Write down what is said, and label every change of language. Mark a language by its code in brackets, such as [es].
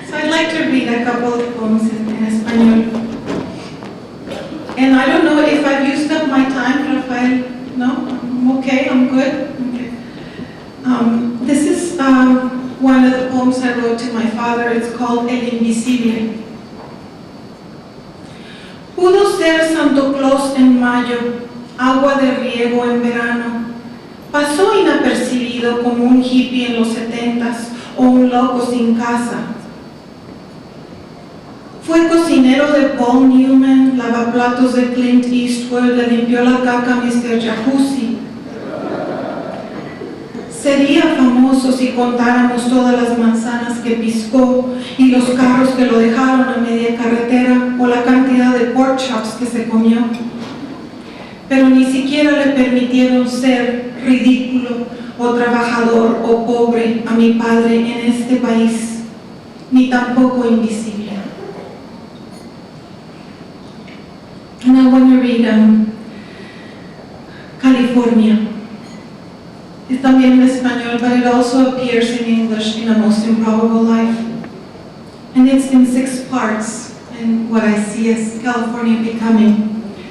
[en] like to read a couple of poems in español. And I don't know if I've used up my time, Rafael. No? I'm okay, I'm good? Okay. This is one of the poems I wrote to my father. It's called El Invisible. [es] Pudo ser Santo Claus en mayo, agua de riego en verano. Pasó inapercibido como un hippie en los 70s o un loco sin casa. Fue cocinero de Paul Newman, lavaplatos de Clint Eastwood, le limpió la caca a Mr. Jacuzzi. Sería famoso si contáramos todas las manzanas que piscó y los carros que lo dejaron a media carretera o la cantidad de [en] pork chops [es] que se comió. Pero ni siquiera le permitieron ser ridículo o trabajador o pobre a mi padre en este país, ni tampoco invisible. [en] And I want to read California. It's [es] también en español, [en] but it also appears in English in A Most Improbable Life. And it's in 6 parts, and what I see as California becoming.